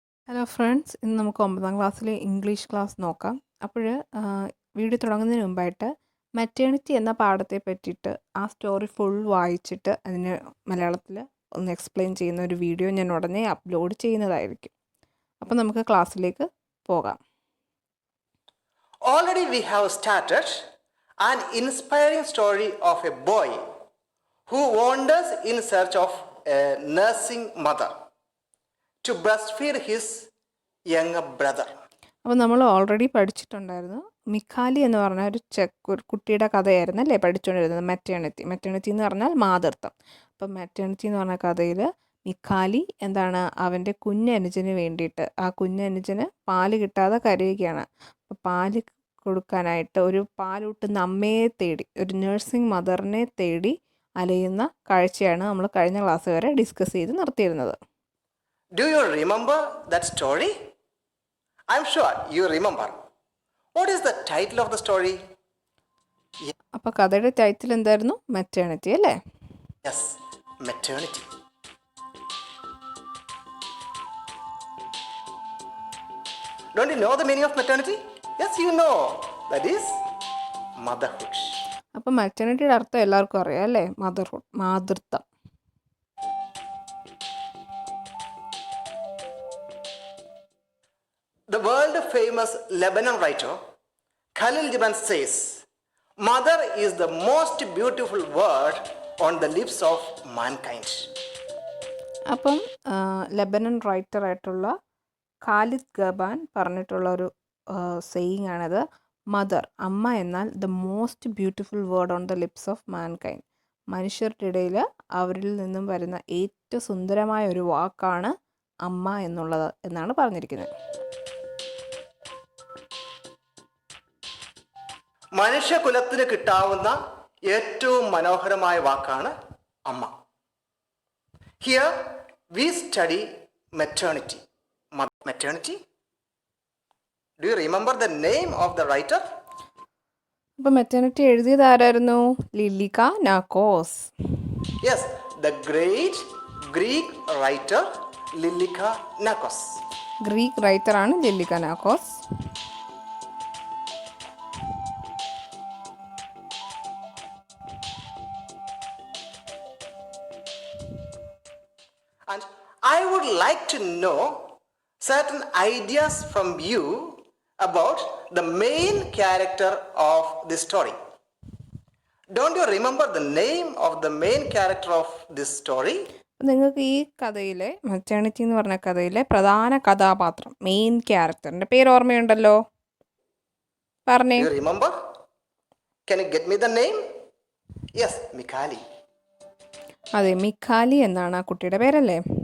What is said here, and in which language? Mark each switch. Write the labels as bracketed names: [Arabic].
[Malayalam] Hello friends, ഇന്ന് നമുക്ക് 9ാം ക്ലാസ്സിലെ ഇംഗ്ലീഷ് ക്ലാസ് നോക്കാം. അപ്പോൾ വീഡിയോ തുടങ്ങുന്നതിന് മുമ്പായിട്ട് മെറ്റേണിറ്റി എന്ന പാഠത്തെ പറ്റിയിട്ട് ആ സ്റ്റോറി ഫുൾ വായിച്ചിട്ട് അതിന് മലയാളത്തിൽ ഒന്ന് എക്സ്പ്ലെയിൻ ചെയ്യുന്ന ഒരു വീഡിയോ ഞാൻ ഉടനെ അപ്ലോഡ് ചെയ്യുന്നതായിരിക്കും. അപ്പോൾ നമുക്ക് ക്ലാസ്സിലേക്ക് പോകാം. [English] Already we have started an inspiring story of a boy who wanders in search of a nursing mother to breastfeed his younger brother. [Malayalam] അപ്പോൾ നമ്മൾ ഓൾറെഡി പഠിച്ചിട്ടുണ്ടായിരുന്നു. മിക്കാലി എന്ന് പറഞ്ഞ ഒരു കുട്ടിയുടെ കഥയായിരുന്നു അല്ലേ പഠിച്ചുകൊണ്ടിരുന്നത്. മെറ്റേണിറ്റി എന്ന് പറഞ്ഞാൽ മാതൃത്വം. അപ്പം മെറ്റേണിറ്റി എന്ന് പറഞ്ഞ കഥയിൽ മിക്കാലി എന്താണ് അവൻ്റെ കുഞ്ഞനുജന് വേണ്ടിയിട്ട് ആ കുഞ്ഞനുജന് പാല് കിട്ടാതെ കരയുകയാണ്. അപ്പോൾ പാല് കൊടുക്കാനായിട്ട് ഒരു പാലൂട്ടുന്ന അമ്മയെ തേടി, ഒരു നഴ്സിംഗ് മദറിനെ തേടി അലയുന്ന കാഴ്ചയാണ് നമ്മൾ കഴിഞ്ഞ ക്ലാസ് വരെ ഡിസ്കസ് ചെയ്ത് നിർത്തിയിരുന്നത്. [English] Do you remember that story? I'm sure you remember. What is the title of the story? [Malayalam] അപ്പോൾ കഥയുടെ ടൈറ്റിൽ എന്തായിരുന്നു? മെറ്റേണിറ്റി അല്ലേ? [English] Yes, maternity. Don't you know the meaning of maternity? Yes, you know. That is motherhood. [Malayalam] അപ്പം മെറ്റേണിറ്റിയുടെ അർത്ഥം എല്ലാവർക്കും അറിയാം അല്ലേ? Motherhood, മാതൃത്വം. [English] The world famous Lebanon writer Khalil Gibran says, "Mother is the most beautiful word on the lips of mankind." [Malayalam] അപ്പം Lebanon റൈറ്ററായിട്ടുള്ള Khalid ഗബാൻ പറഞ്ഞിട്ടുള്ള ഒരു saying ആണത്. [English] mother, [Malayalam] അമ്മ എന്നാൽ [English] The most beautiful word on the lips of mankind. [Malayalam] മനുഷ്യരുടെ ഇടയിൽ അവരിൽ നിന്നും വരുന്ന ഏറ്റവും സുന്ദരമായ ഒരു വാക്കാണ് അമ്മ എന്നുള്ളത് എന്നാണ് പറഞ്ഞിരിക്കുന്നത്. മനുഷ്യകുലത്തിന് കിട്ടാവുന്ന ഏറ്റവും മനോഹരമായ വാക്കാണ് അമ്മ. [English] Here we study maternity. Maternity? Do you remember the name of the writer? [Malayalam] അപ്പം മെറ്റേണിറ്റി എഴുതിയത് ആരായിരുന്നു? ലില്ലിക നാക്കോസ്. [English] Yes, the great Greek writer Lilika Nakos. [Malayalam] Greek റൈറ്ററാണ് ലില്ലിക നാക്കോസ്. [English] And I would like to know certain ideas from you about the main character of this story. Don't you remember the name of the main character of this story? [Malayalam] നിങ്ങൾക്ക് ഈ കഥയിലെ maternity എന്ന് പറഞ്ഞ കഥയിലെ പ്രധാന കഥാപാത്രം, main ക്യാരക്ടറിൻ്റെ പേര് ഓർമ്മയുണ്ടല്ലോ? പറഞ്ഞേ. [English] Do you remember? Can you get me the name? Yes, Mikali. [Malayalam] അതെ, മിക്കാലി എന്നാണ് ആ കുട്ടിയുടെ പേരല്ലേ?